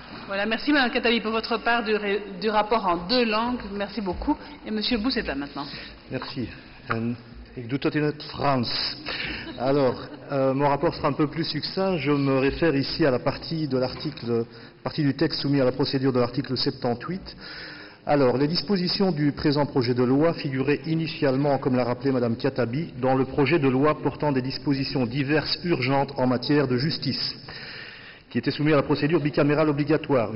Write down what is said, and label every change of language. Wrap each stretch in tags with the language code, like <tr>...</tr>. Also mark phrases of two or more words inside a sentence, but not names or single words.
<fr>Voilà, merci Mme Khattabi pour votre part du rapport en 2 langues. Merci beaucoup. Et M. Bousseta maintenant. Merci.</fr> <nl>Ik doe het in het Frans.</nl> <fr>Alors, mon rapport sera un peu plus succinct. Je me réfère ici à la partie du texte soumis à la procédure de l'article 78. Alors, les dispositions du présent projet de loi figuraient initialement, comme l'a rappelé Mme Khattabi, dans le projet de loi portant des dispositions diverses urgentes en matière de justice, qui était soumis à la procédure bicamérale obligatoire.</fr>